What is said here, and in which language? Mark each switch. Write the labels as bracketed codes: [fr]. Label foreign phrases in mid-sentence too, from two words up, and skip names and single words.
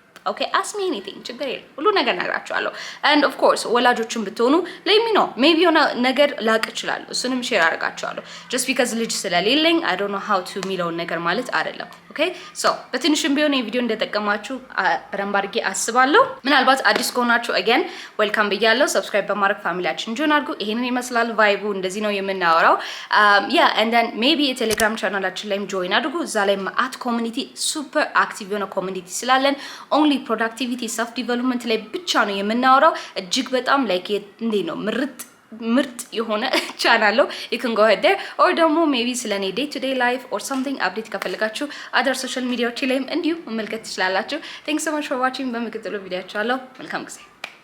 [en] OK ask me anything [am] ችግር የለም ሁሉ ነገር እነግራችኋለሁ። [en] and of course [am] ወላጆችን ብትሆኑ [en] let me know maybe [am] የሆነ ነገር ላቅ እችላለሁ እሱንም ሼር አደርጋችኋለሁ። [en] just because [am] ልጅ ስለሌለኝ [en] I don't know how [am] to የሚለውን ነገር ማለት አይደለም። [en] OK so [am] በትንሽም ቢሆን የቪዲዮ እንደጠቀማችሁ በደንብ አድርጌ አስባለሁ። ምናልባት አዲስ ከሆናችሁ [en] again welcome [am] ብያለሁ። ሰብስክራይብ በማድረግ ፋሚሊያችን ጆይን አድርጉ። ይሄንን ይመስላል ቫይቡ እንደዚህ ነው የምናወራው። ያ [en] and then maybe [am] የቴሌግራም ቻናላችን ላይም ጆይን አድርጉ። እዛ ላይ ማአት ኮሚኒቲ [en] super active [am] የሆነ ኮሚኒቲ ስላለን [en] only productivity self development [am] ላይ ብቻ ነው የምናወራው። እጅግ በጣም ላይክ እንዴ ነው ምርጥ የሆነ ቻናል ነው። [en] you can go ahead there or [am] ደግሞ maybe ስለኔ [en] day to day life or something update [am] ከፈለጋችሁ [en] other social media [am] ላይም እንዲሁ መመልከት ትችላላችሁ። [en] thanks so much for watching። [am] በሚቀጥለው ቪዲዮአችሁ አለው መልካም ጊዜ